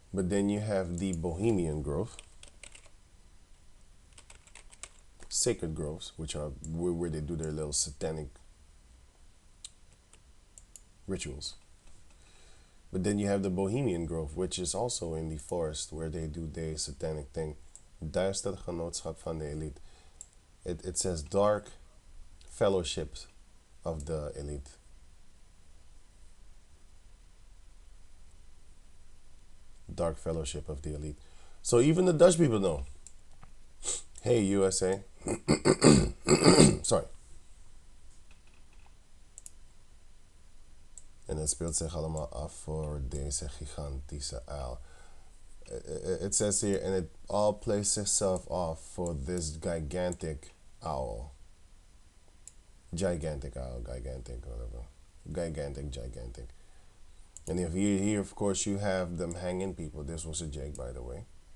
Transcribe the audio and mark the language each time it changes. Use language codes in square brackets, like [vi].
[en] But then you have the Bohemian grove, sacred groves, which are where they do their little satanic rituals. But then you have the Bohemian grove, which is also in the forest, where they do their satanic thing. [nl] Duister genootschap van de elite. [en] It says dark fellowships of the elite. Dark fellowship of the elite. So even the Dutch people know. Hey, USA. Sorry. [nl] En het speelt zich allemaal af voor deze gigantische uil. [en] It says here, and it all plays itself off for this gigantic owl. Gigantic owl, gigantic, whatever. Gigantic. And if you here, of course, you have them hanging people. This was a jig, by the way.